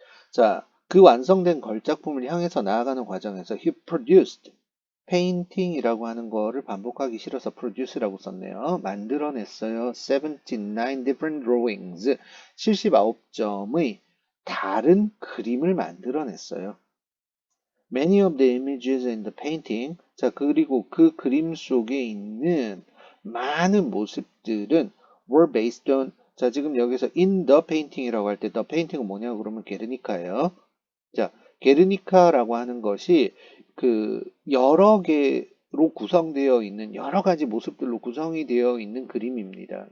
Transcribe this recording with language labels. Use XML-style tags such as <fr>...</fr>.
<ko>자, 그 완성된 걸작품을 향해서 나아가는 과정에서</ko> <en>He produced painting</en> <ko>이라고 하는 거를 반복하기 싫어서 produce라고 썼네요. 만들어냈어요.</ko> <en>79 different drawings.</en> <ko>79점의 다른 그림을 만들어냈어요.</ko> <en>Many of the images in the painting.</en> <ko>자, 그리고 그 그림 속에 있는 많은 모습들은</ko> <en>were based on.</en> <ko>자, 지금 여기서</ko> <en>in the painting</en> <ko>이라고 할 때 the painting은 뭐냐고 그러면 게르니카예요. 자, 게르니카라고 하는 것이 그 여러 개로 구성되어 있는 여러 가지 모습들로 구성이 되어 있는 그림입니다.</ko>